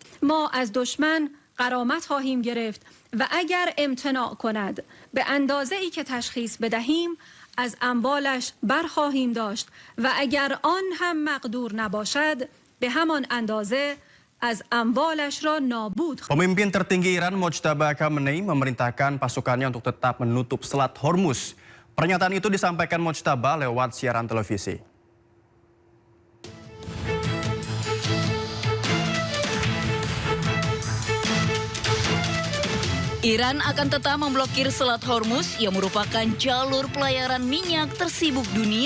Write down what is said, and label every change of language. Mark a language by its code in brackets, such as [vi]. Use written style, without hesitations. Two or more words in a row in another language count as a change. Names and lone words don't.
[fa] ما از دشمن غرامت خواهیم گرفت و اگر امتناع کند به اندازه‌ای که تشخیص بدهیم از اموالش برخواهیم داشت و اگر آن هم مقدور نباشد به همان اندازه از اموالش را نابود. [id] Pemimpin tertinggi Iran Mojtaba Khamenei memerintahkan pasukannya untuk tetap menutup Selat Hormuz. Pernyataan itu disampaikan Mojtaba lewat siaran televisi. Iran akan tetap memblokir Selat Hormuz yang merupakan jalur pelayaran minyak tersibuk dunia.